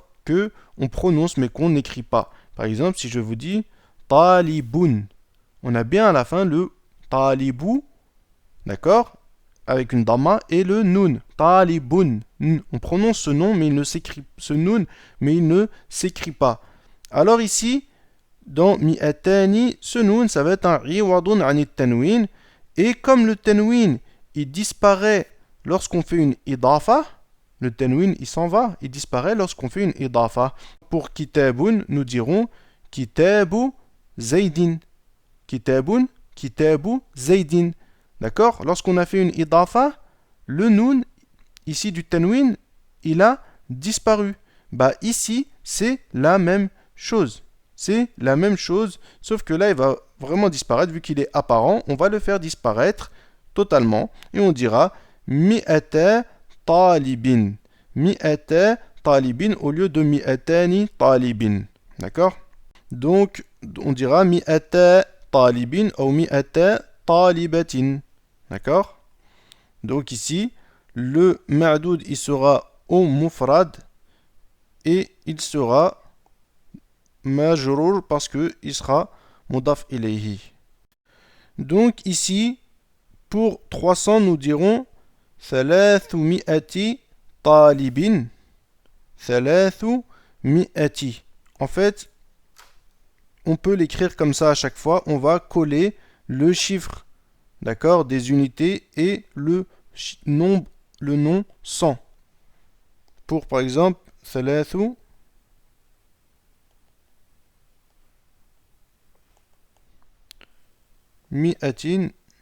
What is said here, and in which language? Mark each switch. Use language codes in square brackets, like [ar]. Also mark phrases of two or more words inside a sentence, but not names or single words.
[fr] Que on prononce mais qu'on n'écrit pas. Par exemple, si je vous dis talibun, on a bien à la fin le talibou, d'accord? Avec une dhamma et le nun, talibun. On prononce ce nom mais il ne s'écrit ce nun mais il ne s'écrit pas. Alors ici, dans mi'atani, ce nun ça va être un [ar] عوض عن التنوين [fr] et comme le tanwin il disparaît lorsqu'on fait une idafa, le tanwin il s'en va, il disparaît lorsqu'on fait une idafa. Pour kitabun, nous dirons [ar] كتاب زيد. كتاب، كتاب زيد. [fr] D'accord? Lorsqu'on a fait une idafa, le nun, ici du tanwin, il a disparu. Bah ici, c'est la même chose. C'est la même chose, sauf que là, il va vraiment disparaître, vu qu'il est apparent. On va le faire disparaître totalement. Et on dira [ar] مئة طالب. مئة طالب [fr] au lieu de [ar] مئتان طالب. [fr] D'accord? Donc, on dira [ar] مئة طالب [fr] ou [ar] مئة طالبة. [fr] D'accord? Donc ici, le ma'doud, il sera au mufrad et il sera majrour parce qu'il sera [ar] مضاف إليه. [fr] Donc ici, pour 300, nous dirons [ar] ثلاثمئة طالب. [fr] Thalathumiyati. En fait, on peut l'écrire comme ça à chaque fois. On va coller le chiffre, d'accord, des unités et le nom 100. Pour par exemple, [ar] ثلاث مئة.